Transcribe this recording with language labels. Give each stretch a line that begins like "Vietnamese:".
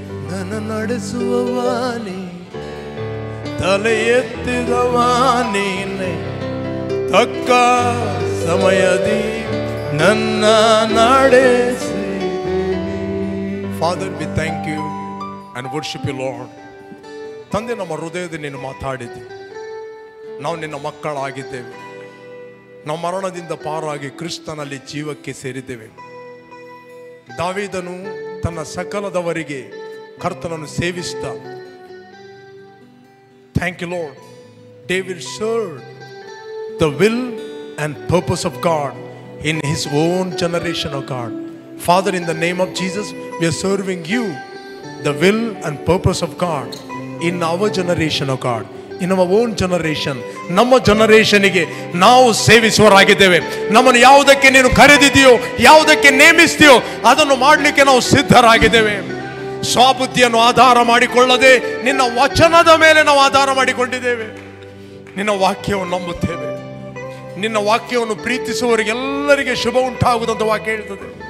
Kannada: ನನ್ನ ನಡೆಸುವವ ನೀ, ತಲೆ ಎತ್ತಿದವ ನೀನೆ, ತಕ್ಕ ಸಮಯದಿ ನನ್ನ ನಡೆಸಿ.
English: Father, we thank you and worship you, Lord.
Kannada: ತಂದೆ, ನಮ್ಮ ಹೃದಯದಲ್ಲಿ ನೀನು ಮಾತಾಡಿದ್ದೆ. ನಾವು ನಿನ್ನ ಮಕ್ಕಳಾಗಿದ್ದೇವೆ. ನಾವು ಮರಣದಿಂದ ಪಾರಾಗಿ ಕ್ರಿಸ್ತನಲ್ಲಿ ಜೀವಕ್ಕೆ ಸೇರಿದ್ದೇವೆ. ದಾವೀದನು ತನ್ನ ಸಕಲದವರಿಗೆ ಕರ್ತನನ್ನು ಸೇವಿಸ್ತಾ,
English: Thank you lord, David served the will and purpose of God in his own generation, of God. Father, in the name of Jesus, we are serving you the will and purpose of God in our generation, of God, in our own generation.
Kannada: ನಮ್ಮ ಜನರೇಷನ್ಗೆ ನಾವು ಸೇವಿಸುವರಾಗಿದ್ದೇವೆ. ನಮ್ಮನ್ನು ಯಾವುದಕ್ಕೆ ನೀನು ಕರೆದಿದೆಯೋ, ಯಾವುದಕ್ಕೆ ನೇಮಿಸ್ತೀಯೋ ಅದನ್ನು ಮಾಡಲಿಕ್ಕೆ ನಾವು ಸಿದ್ಧರಾಗಿದ್ದೇವೆ. ಸ್ವಬುದ್ಧಿಯನ್ನು ಆಧಾರ ಮಾಡಿಕೊಳ್ಳದೆ ನಿನ್ನ ವಚನದ ಮೇಲೆ ನಾವು ಆಧಾರ ಮಾಡಿಕೊಂಡಿದ್ದೇವೆ. ನಿನ್ನ ವಾಕ್ಯವನ್ನು ನಂಬುತ್ತೇವೆ. ನಿನ್ನ ವಾಕ್ಯವನ್ನು ಪ್ರೀತಿಸುವವರಿಗೆಲ್ಲರಿಗೆ ಶುಭ ಉಂಟಾಗುವುದಂತ ವಾಕ್ಯ ಹೇಳ್ತದೆ.